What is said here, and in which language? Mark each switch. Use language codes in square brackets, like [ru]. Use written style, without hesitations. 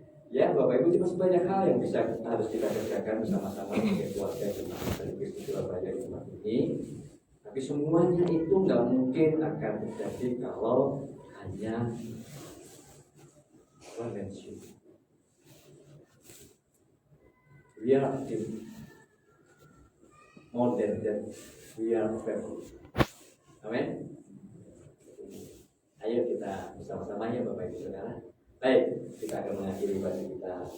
[id] Ya, Bapak Ibu, masih banyak hal yang harus kita kerjakan bersama-sama sebagai keluarga jemaat dari Kristus Surabaya di tempat ini. Tapi semuanya itu nggak mungkin akan terjadi kalau hanya [en] one man show. We are active more than that. We are faithful. Amin. [id] Ayo kita bersama-sama ya Bapak Ibu Saudara. Baik, kita akan mengakhiri ibadah kita